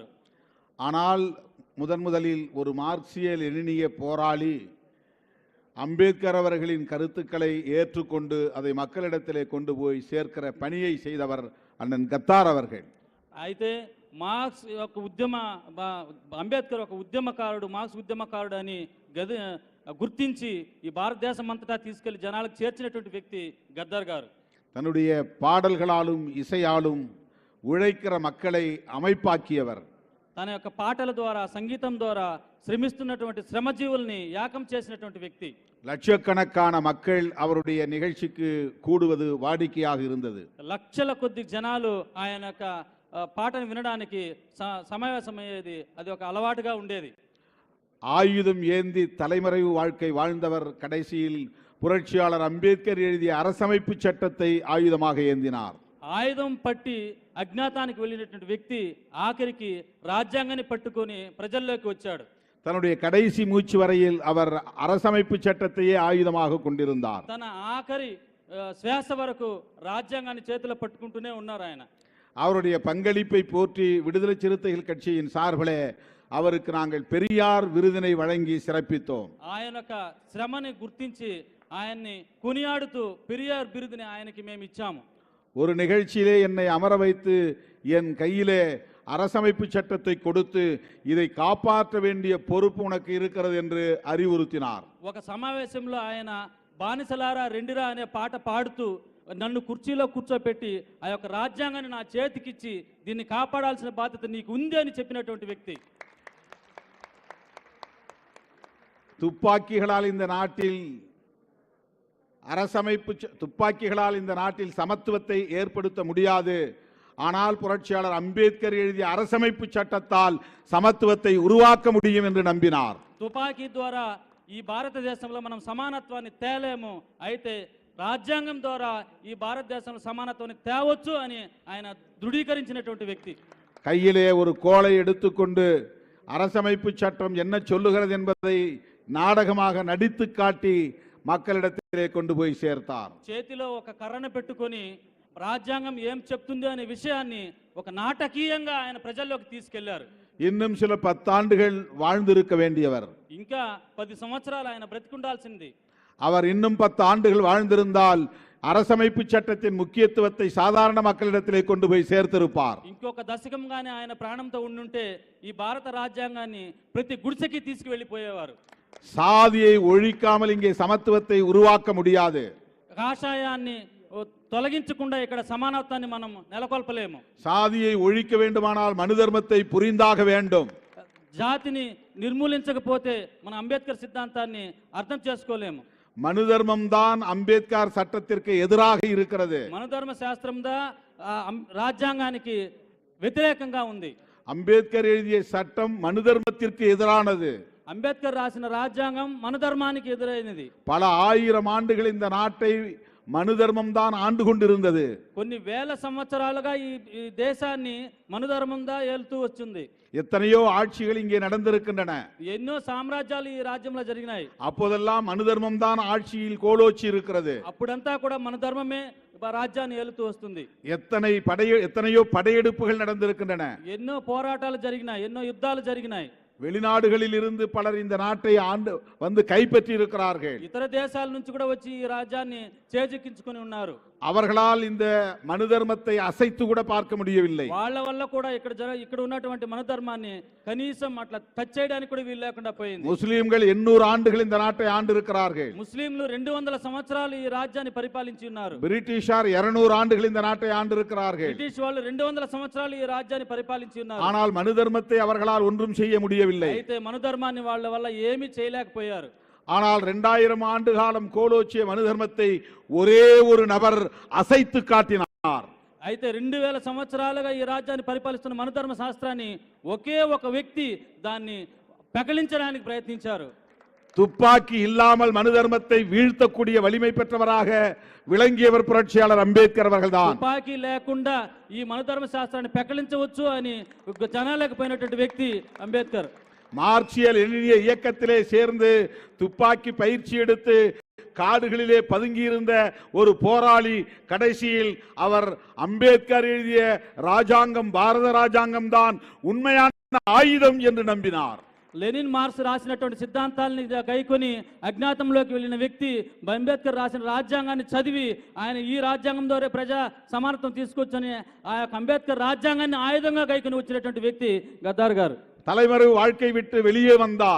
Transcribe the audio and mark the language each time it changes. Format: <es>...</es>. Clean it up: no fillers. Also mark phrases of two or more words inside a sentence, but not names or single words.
<ta>ஆனால் முதலில் ஒரு மார்க்சிய லெனினிய போராளி அம்பேத்கர் அவர்களின் கருத்துக்களை ஏற்றுக்கொண்டு அதை மக்களிடத்திலே கொண்டு போய் சேர்க்கிற பணியை செய்தவர் அண்ணன் கத்தார் அவர்கள்.</ta> <te>అయితే మార్క్స్ యొక్క అంబేద్కర్ ఒక ఉద్యమకారుడు, మార్క్స్ ఉద్యమకారుడు అని గుర్తించి ఈ భారతదేశం అంతటా తీసుకెళ్లి జనాలకు చేర్చినటువంటి వ్యక్తి గద్దర్ గారు.</te> <ta>தன்னுடைய பாடல்களாலும் இசையாலும் உழைக்கிற மக்களை அமைப்பாக்கியவர்.</ta> <te>తన యొక్క పాటల ద్వారా, సంగీతం ద్వారా శ్రమిస్తున్నటువంటి శ్రమజీవుల్ని యాకం చేసినటువంటి వ్యక్తి.</te> <ta>லட்சக்கணக்கான மக்கள் அவருடைய நிகழ்ச்சிக்கு கூடுவது வாடிக்கையாக இருந்தது.</ta> <te>లక్షల కొద్ది జనాలు ఆయన యొక్క పాటను వినడానికి సమావేశమయ్యేది. అది ఒక అలవాటుగా ఉండేది.</te> <ta>ஆயுதம் ஏந்தி தலைமறைவு வாழ்க்கை வாழ்ந்தவர் கடைசியில் புரட்சியாளர் அம்பேத்கர் எழுதிய அரசமைப்பு சட்டத்தை ஆயுதமாக ஏந்தினார்.</ta> <te>ఆయుధం పట్టి అజ్ఞాతానికి వెళ్ళినటువంటి వ్యక్తి ఆఖరికి రాజ్యాంగాన్ని పట్టుకొని ప్రజల్లోకి వచ్చాడు.</te> <ta>தன்னுடைய கடைசி மூச்சு வரையில் அவர் அரசமைப்பு சட்டத்தையே ஆயுதமாக கொண்டிருந்தார்.</ta> <te>తన ఆఖరి శ్వాస వరకు రాజ్యాంగాన్ని చేతిలో పట్టుకుంటూనే ఉన్నారు ఆయన.</te> <ta>அவருடைய பங்களிப்பை போற்றி விடுதலை சிறுத்தைகள் கட்சியின் சார்பிலே அவருக்கு நாங்கள் பெரியார் விருதினை வழங்கி சிறப்பித்தோம்.</ta> <te>ఆయన యొక్క శ్రమని గుర్తించి ఆయన్ని కొనియాడుతూ పెరియార్ బిరుదుని ఆయనకి మేము ఇచ్చాము.</te> <ta>ஒரு நிகழ்ச்சியிலே என்னை அமர வைத்து என் கையிலே அரசமைப்பு சட்டத்தை கொடுத்து இதை காப்பாற்ற வேண்டிய பொறுப்பு உனக்கு இருக்கிறது என்று அறிவுறுத்தினார்.</ta> <te>ఒక సమావేశంలో ఆయన బానిసలారా రెండిరా అనే పాట పాడుతూ నన్ను కుర్చీలో కూర్చోపెట్టి ఆ యొక్క రాజ్యాంగాన్ని నా చేతికిచ్చి దీన్ని కాపాడాల్సిన బాధ్యత నీకు ఉంది అని చెప్పినటువంటి వ్యక్తి.</te> <ta>துப்பாக்கிகளால் இந்த நாட்டில் சமத்துவத்தை ஏற்படுத்த முடியாது. ஆனால் புரட்சியாளர் அம்பேத்கர் எழுதிய அரசமைப்பு சட்டத்தால் சமத்துவத்தை உருவாக்க முடியும் என்று நம்பினார்.</ta> <te>తుపాకీ ద్వారా ఈ భారతదేశంలో మనం సమానత్వాన్ని తేలేము, అయితే రాజ్యాంగం ద్వారా ఈ భారతదేశంలో సమానత్వాన్ని తేవచ్చు అని ఆయన దృఢీకరించినటువంటి వ్యక్తి.</te> <ta>கையிலே ஒரு கோலை எடுத்துக்கொண்டு அரசமைப்பு சட்டம் என்ன சொல்லுகிறது என்பதை நாடகமாக நடித்து காட்டி மக்களிடத்திலே கொண்டு போய் சேர்த்தார்.</ta> <te>చేతిలో ఒక కర్రను పెట్టుకొని రాజ్యాంగం ఏం చెప్తుంది అనే విషయాన్ని ఒక నాటకీయంగా ఆయన ప్రజల్లోకి తీసుకెళ్లారు.</te> <ta>இன்னும் சில 10 ஆண்டுகள் வாழ்ந்திருக்க வேண்டியவர்.</ta> <te>ఇంకా 10 సంవత్సరాలు ఆయన బ్రతికుండాల్సింది.</te> <ta>அவர் இன்னும் 10 ஆண்டுகள் வாழ்ந்திருந்தால் அரசமைப்பு சட்டத்தின் முக்கியத்துவத்தை சாதாரண மக்களிடத்திலே கொண்டு போய் சேர்த்திருப்பார்.</ta> <te>ఇంకొక దశకంగానే ఆయన ప్రాణంతో ఉండుంటే ఈ భారత రాజ్యాంగాన్ని ప్రతి గుడిసెకి తీసుకువెళ్ళిపోయేవారు.</te> <ta>சாதியை ஒழிக்காமல் இங்கே சமத்துவத்தை உருவாக்க முடியாது.</ta> <te>కాషాయాన్ని తొలగించకుండా ఇక్కడ సమానత్వాన్ని మనం నెలకొల్పలేము.</te> <ta>சாதியை ஒழிக்க வேண்டுமானால் மனு தர்மத்தை புரிந்தாக வேண்டும்.</ta> <te>జాతిని నిర్మూలించకపోతే మన అంబేద్కర్ సిద్ధాంతాన్ని అర్థం చేసుకోలేము.</te> <ta>மனு தர்மம் தான் அம்பேத்கர் சட்டத்திற்கு எதிராக இருக்கிறது.</ta> <te>మనధర్మ శాస్త్రం రాజ్యాంగానికి వ్యతిరేకంగా ఉంది.</te> <ta>அம்பேத்கர் எழுதிய சட்டம் மனு தர்மத்திற்கு எதிரானது.</ta> <te>అంబేద్కర్ రాసిన రాజ్యాంగం మనధర్మానికి ఎదురైనది.</te> <ta>பல ஆயிரம் ஆண்டுகள் இந்த நாட்டை மனு தர்மம் தான் ஆண்டு கொண்டிருந்தது.</ta> <te>కొన్ని వేల సంవత్సరాలుగా ఈ దేశాన్ని మనుధర్మం దా ఏలుతూ వచ్చింది.</te> <ta>எத்தனையோ ஆட்சிகள் இங்கே நடந்திருக்கின்றன.</ta> <te>ఎన్నో సామ్రాజ్యాలు ఈ రాజ్యంలో జరిగినాయి.</te> <ta>அப்போதெல்லாம் மனு தர்மம் தான் ஆட்சியில் கோலோச்சி இருக்கிறது.</ta> <te>అప్పుడంతా కూడా మనధర్మమే రాజ్యాన్ని ఏలుతూ వస్తుంది.</te> <ta>எத்தனையோ படையெடுப்புகள் நடந்திருக்கின்றன.</ta> <te>ఎన్నో పోరాటాలు జరిగినాయి, ఎన్నో యుద్ధాలు జరిగినాయి.</te> <ta>வெளிநாடுகளில் இருந்து பலர் இந்த நாட்டை வந்து கைப்பற்றி இருக்கிறார்கள்.</ta> <te>ఇతర దేశాల నుంచి కూడా వచ్చి ఈ రాజ్యాన్ని చేజిక్కించుకొని ఉన్నారు.</te> <ta>அவர்களால் இந்த மனு தர்மத்தை அசைத்து கூட பார்க்க முடியவில்லை.</ta> <te>వాళ్ళ వల్ల కూడా ఇక్కడ ఉన్నటువంటి మనధర్మాన్ని కనీసం అట్లా టచ్ చేయడానికి కూడా వీలు లేకుండా పోయింది.</te> <ta>முஸ்லிம்கள் 800 ஆண்டுகள் இந்த நாட்டை ஆண்டு இருக்கிறார்கள்.</ta> <te>ముస్లింలు 200 సంవత్సరాలు ఈ రాజ్యాన్ని పరిపాలించి ఉన్నారు.</te> <ta>பிரிட்டிஷார் 200 ஆண்டுகள் இந்த நாட்டை ஆண்டு இருக்கிறார்கள்.</ta> <te>బ్రిటిష్ వాళ్ళు 200 సంవత్సరాలు ఈ రాజ్యాన్ని పరిపాలించి ఉన్నారు.</te> <ta>ஆனால் மனு தர்மத்தை அவர்களால் ஒன்றும் செய்ய முடியவில்லை.</ta> <te>అయితే మనధర్మాన్ని వాళ్ళ వల్ల ఏమీ చేయలేకపోయారు.</te> <ta>ஆனால் 2000 ஆண்டு காலம் கோலோச்சிய மனு தர்மத்தை ஒரே ஒரு நபர் அசைத்து காட்டினார்.</ta> <te>అయితే 2000 సంవత్సరాలుగా ఈ రాజ్యాన్ని పరిపాలిస్తున్న మనధర్మ శాస్త్రాన్ని ఒకే ఒక వ్యక్తి దాన్ని పెకలించడానికి ప్రయత్నించారు.</te> <ta>துப்பாக்கி இல்லாமல் மனு தர்மத்தை வீழ்த்தக்கூடிய வலிமை பெற்றவராக விளங்கியவர் புரட்சியாளர் அம்பேத்கர் அவர்கள்தான்.</ta> <te>తుపాకీ లేకుండా ఈ మనుధర్మ శాస్త్రాన్ని పెకలించవచ్చు అని జనాలకు పోయినటువంటి వ్యక్తి అంబేద్కర్.</te> <ta>மார்க்சியல் லெனினிய இயக்கத்திலே சேர்ந்து துப்பாக்கி பயிற்சி எடுத்து காடுகளிலே பதுங்கியிருந்த ஒரு போராளி கடைசியில் அவர் அம்பேத்கர் எழுதிய ராஜாங்கம் பாரத ராஜாங்கம் தான் உண்மையான ஆயுதம் என்று நம்பினார்.</ta> <te>లెనిన్ మార్క్స్ రాసినటువంటి సిద్ధాంతాలని గైకొని అజ్ఞాతంలోకి వెళ్ళిన వ్యక్తి అంబేద్కర్ రాసిన రాజ్యాంగాన్ని చదివి ఆయన ఈ రాజ్యాంగం ద్వారా ప్రజా సమానత్వం తీసుకొచ్చని ఆ యొక్క అంబేద్కర్ రాజ్యాంగాన్ని ఆయుధంగా గైకొని వచ్చినటువంటి వ్యక్తి గద్దార్ గారు.</te> <ta>தலைமறை வாழ்க்கை விட்டு வெளியே வந்தார்.</ta>